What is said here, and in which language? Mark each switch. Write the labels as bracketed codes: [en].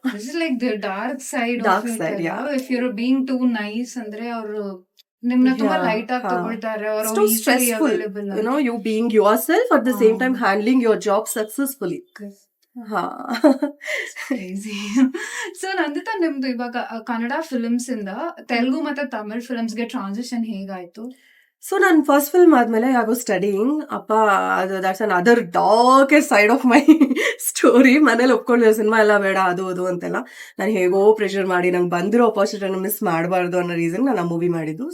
[en] This is like the dark side of it. Yeah. If you're being too nice [kn] ಅಂದ್ರೆ ಅವರು ನಿಮ್ಮನ್ನ ತುಂಬಾ light ಆಗಿ ತಗೊಳ್ತಾರೆ, ಅವರು easily available. [en] You being yourself at the same time handling your job successfully. ಹಾ. Crazy. [kn] So Nandita, ನಿಮ್ದು ಇವಾಗ ಕನ್ನಡ ಫಿಲ್ಮ್ಸ್ ಇಂದ ತೆಲುಗು ಮತ್ತೆ ತಮಿಳ್ ಫಿಲ್ಮ್ಸ್ ಗೆ ಟ್ರಾನ್ಸಿಷನ್ ಹೇಗಾಯ್ತು? [en] So ನಾನು first film ಆದ್ಮೇಲೆ I was studying. ಅಪ್ಪ ಅದು that's another darkest side of my story. [kn] ಮನೇಲಿ ಒಪ್ಕೊಳ್ಳಿರೋ ಸಿನಿಮಾ ಎಲ್ಲ ಬೇಡ ಅದು ಅಂತೆಲ್ಲ. ನಾನು ಹೇಗೋ ಪ್ರೆಷರ್ ಮಾಡಿ ನಂಗೆ ಬಂದಿರೋ ಅಪರ್ಚುನಿಟಿನ ಮಿಸ್ ಮಾಡಬಾರ್ದು ಅನ್ನೋ ರೀಸನ್ ನಾನು ಆ ಮೂವಿ ಮಾಡಿದ್ದು.